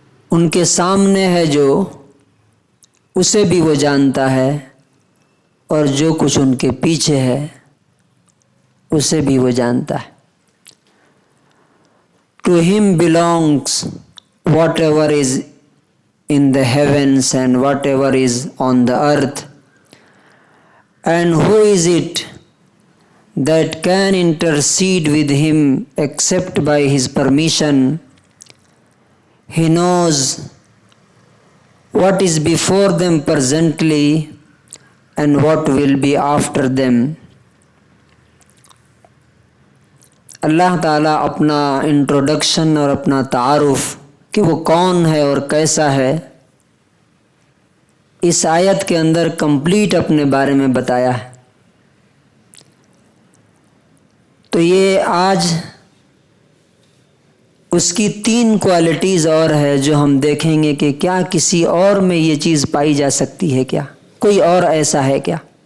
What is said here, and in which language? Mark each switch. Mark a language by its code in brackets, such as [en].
[ur] ان کے سامنے ہے جو اسے بھی وہ جانتا ہے، اور جو کچھ ان کے پیچھے ہے اسے بھی وہ جانتا ہے۔ [en] To him belongs whatever is in the heavens and whatever is on the earth. And who is it that can intercede with him except by his permission? He knows what is before them presently and what will be after them. [ur] اللہ تعالیٰ اپنا introduction اور اپنا تعارف کہ وہ کون ہے اور کیسا ہے اس آیت کے اندر کمپلیٹ اپنے بارے میں بتایا ہے۔ تو یہ آج اس کی 3 کوالٹیز اور ہے جو ہم دیکھیں گے کہ کیا کسی اور میں یہ چیز پائی جا سکتی ہے، کیا کوئی اور ایسا ہے کیا؟